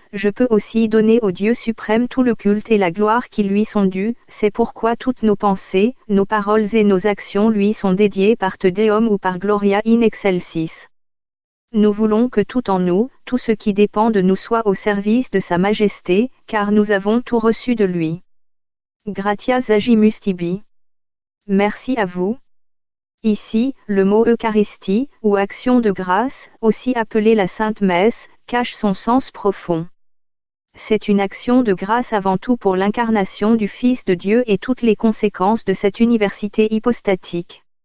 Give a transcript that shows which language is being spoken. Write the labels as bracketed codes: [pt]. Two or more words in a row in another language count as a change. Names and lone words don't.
[fr] Je peux aussi donner au Dieu suprême tout le culte et la gloire qui lui sont dus, c'est pourquoi toutes nos pensées, nos paroles et nos actions lui sont dédiées par Te Deum ou par Gloria in Excelsis. Nous voulons que tout en nous, tout ce qui dépend de nous soit au service de sa majesté, car nous avons tout reçu de lui. [la] Gratias agimus tibi. [fr] Merci à vous. Ici, le mot Eucharistie, ou action de grâce, aussi appelée la Sainte Messe, cache son sens profond. C'est une action de grâce avant tout pour l'incarnation du Fils de Dieu et toutes les conséquences de cette université hypostatique.